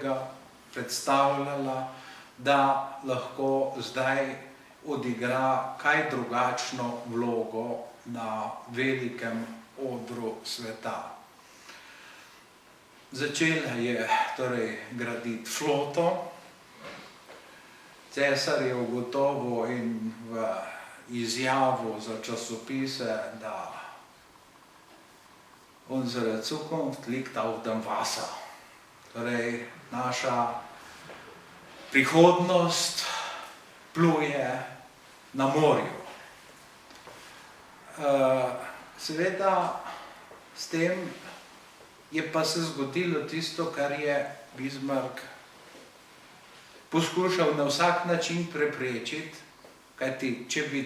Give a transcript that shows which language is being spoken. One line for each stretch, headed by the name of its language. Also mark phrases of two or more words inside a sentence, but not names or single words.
Slovenian: Predstavljala, da lahko zdaj odigra kaj drugačno vlogo na velikem odru sveta. Začela je torej graditi floto. Cesar je ugotovil in v izjavu za časopise, da
German: unsere Zukunft liegt auf dem Wasser.
Slovenian: Torej, naša prihodnost pluje na morju. Seveda, s tem je pa se zgodilo tisto, kar je Bismarck poskušal na vsak način preprečiti, kajti če bi